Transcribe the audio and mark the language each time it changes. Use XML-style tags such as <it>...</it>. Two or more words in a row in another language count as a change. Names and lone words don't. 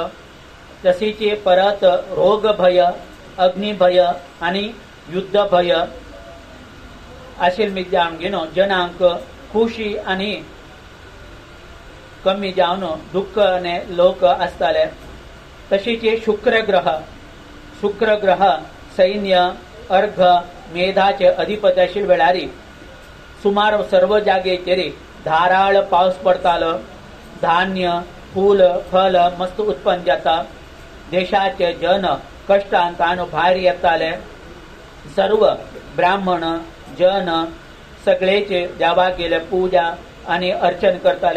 <kok>तशीच परत रोग भय अग्नि भय आणि युद्ध भय आशिल्ले मिती जावन जनांक खुशी आणि कमी जावन दुःख ने लोक असताले। तशीच शुक्र ग्रह सैन्य अर्घ मेधाचे अधिपती आशिल्ले वेळार सुमार सर्व जागेचेर धाराळ पावस पडतालो। धान्य फूल फल मस्त उत्पन्न जाता। देशाचे जन कष्टांतान भायर येताले। सर्व ब्राह्मण जन सगळेचे देवाक गेले पूजा आणि अर्चन करताले।</kok>